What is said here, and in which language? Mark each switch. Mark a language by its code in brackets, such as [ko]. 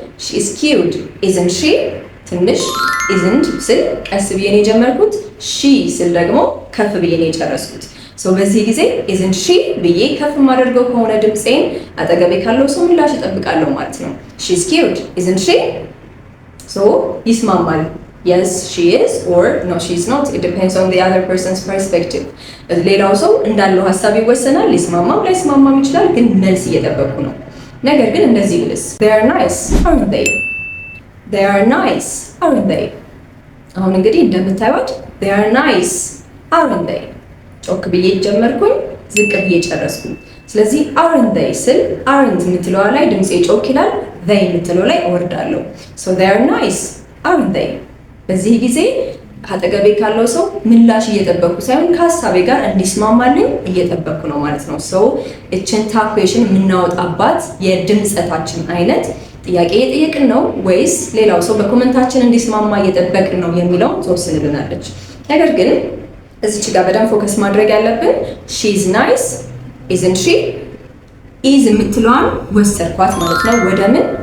[en] ሺ ኢዝ ኪዩት ኢዝንት ሺ [am] ትንሽ ኢዝንት ስል ቀስ ብዬ ነው የጀመርኩት። ሺ ስል ደግሞ ከፍ ብዬ ነው የጨረስኩት። በዚህ ጊዜ ኢዝንት ሺ ብዬ ከፍ የማደርገው ከሆነ ድምፄን አጠገቤ ካለው ሰው ምላሽ እጠብቃለሁ ማለት ነው። ሺ ኢዝ ኪዩት ኢዝንት ሺ [en] ይስማማል። yes she is or no she is not, it depends on the other person's perspective። [am] ሌላው ሰው እንዳለው ሀሳብ ይወሰናል። ሊስማማም ላይስማማም ይችላል፣ ግን መልስ እየጠበቁ ነው። ነገር ግን እንደዚህ ብልስ [en] they are nice aren't they? they are nice aren't they? [am] አሁን እንግዲህ እንደምታዩት [en] they are nice aren't they? [am] ጮክ ብዬ ጀመርኩኝ፣ ዝቅ ብዬ ጨረስኩኝ። ስለዚህ aren't they ስል aren't የምትለዋ ላይ ድምጼ ጮክ ይላል፣ they የምትለው ላይ እወርዳለሁ። [en] so they are nice aren't they? [am] በዚህ ጊዜ አጠገቤ ካለው ሰው ምላሽ እየጠበኩ ሳይሆን ከሀሳቤ ጋር እንዲስማማልኝ እየጠበኩ ነው ማለት ነው። እችን ታኩዌሽን የምናወጣባት የድምፀታችን አይነት ጥያቄ እየጠየቅን ነው ወይስ ሌላው ሰው በኮመንታችን እንዲስማማ እየጠበቅን ነው የሚለው ትወስንልናለች። ነገር ግን እዚች ጋር በደንብ ፎከስ ማድረግ ያለብን [en] ሺ ኢዝ ናይስ ኢዝንት [am] ሺ ኢዝ የምትለዋን ወሰድኳት ማለት ነው። ወደ ምን?